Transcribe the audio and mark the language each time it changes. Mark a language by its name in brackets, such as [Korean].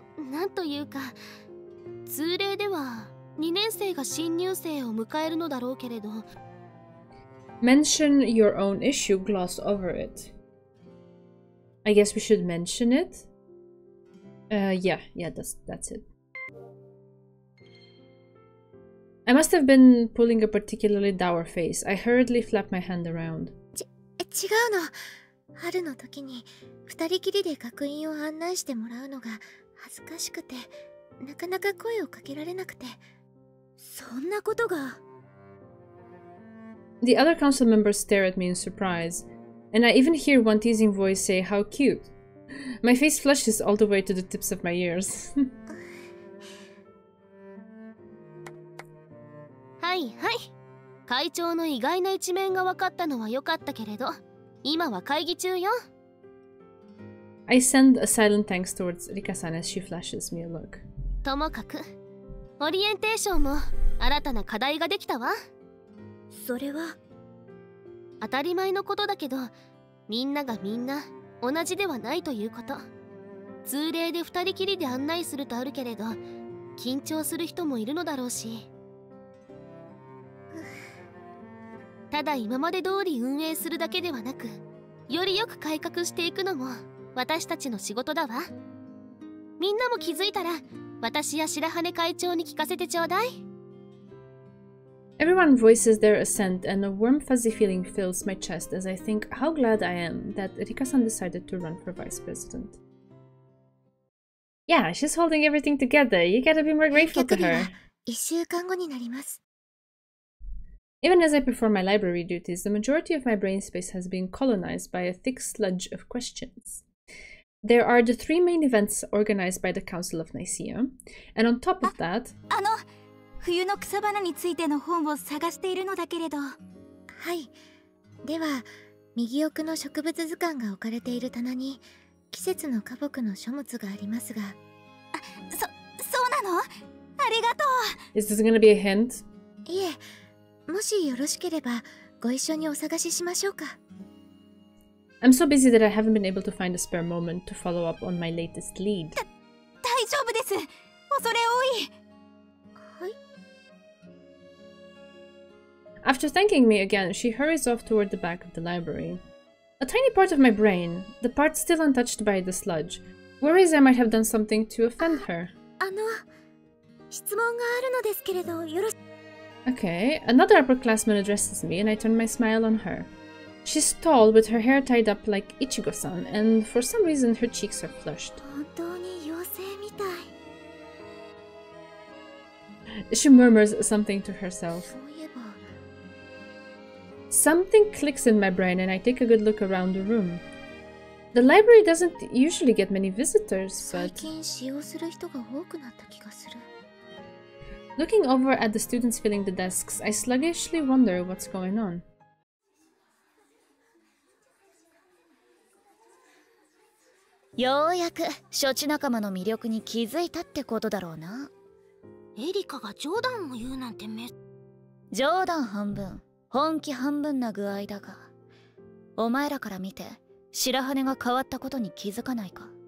[Japanese] なんというか通例では2年生が新入生を迎えるのだろうけれど [English] Mention your own issue, gloss over it. I guess we should mention it? Yeah, that's it. I must have been pulling a particularly dour face. I hurriedly flapped my hand around. [Japanese] 違うの。春の時に二人きりで学院を案内してもらうのが恥ずかしくてなかなか声をかけられなくて。そんなことが。 [English] The other council members stare at me in surprise, and I even hear one teasing voice say, "How cute." My face flushes all the way to the tips of my ears. [Japanese] はいはい。会長の意外な一面が分かったのは良かったけれど、今は会議中よ。 [English] I send a silent thanks towards Rika-san as she flashes me a look. [Japanese] ともかく、オリエンテーションも新たな課題ができたわ。それは当たり前のことだけど、みんながみんな同じではないということ。通例で二人きりで案内するとあるけれど、緊張する人もいるのだろうし。ただ今まで通り運営するだけではなく、よりよく改革していくのも私たちの仕事だわ。みんなも気づいたら私や白羽会長に聞かせてちょうだい。 [English] Everyone voices their assent, and a warm fuzzy feeling fills my chest as I think how glad I am that Rika-san decided to run for vice president. Yeah, she's holding everything together. You gotta be more grateful to her. [Japanese] 1週間後になります。 [English] Even as I perform my library duties, the majority of my brain space has been colonized by a thick sludge of questions. There are the three main events organized by the Council of Nicaea, and on top of that... [Japanese] 冬の草花についての本を探しているのだけれど。はい。では、右奥の植物図鑑が置かれている棚に季節の花木の書物がありますが。そうなの？ありがと [English] う。Is this gonna be a hint? [Japanese] いえ、もしよろしければご一緒にお探ししましょうか。 [English] I'm so busy that I haven't been able to find a spare moment to follow up on my latest lead. [Japanese] 大丈夫です。恐れ多い。はい。 [English] After thanking me again, she hurries off toward the back of the library. A tiny part of my brain, the part still untouched by the sludge, worries I might have done something to offend her. [Japanese] 質問があるのですけれど、よろし。 [English] Okay, another upperclassman addresses me and I turn my smile on her. She's tall with her hair tied up like Ichigo-san, and for some reason her cheeks are flushed. [Japanese] 本当に妖精みたい。 [English] She murmurs something to herself. [Japanese] そういえば。 [English] Something clicks in my brain and I take a good look around the room. The library doesn't usually get many visitors, [Japanese] 最 [English] but... [Japanese] 近使用する人が多くなった気がする。 [English] Looking over at the students filling the desks, I sluggishly wonder what's going on. [Japanese] ようやく処置仲間の魅力に気づいたってことだろうな。エリカが冗談を言うなんて冗談半分、本気半分な具合だが、お前らから見て白羽が変わったことに気づかないか。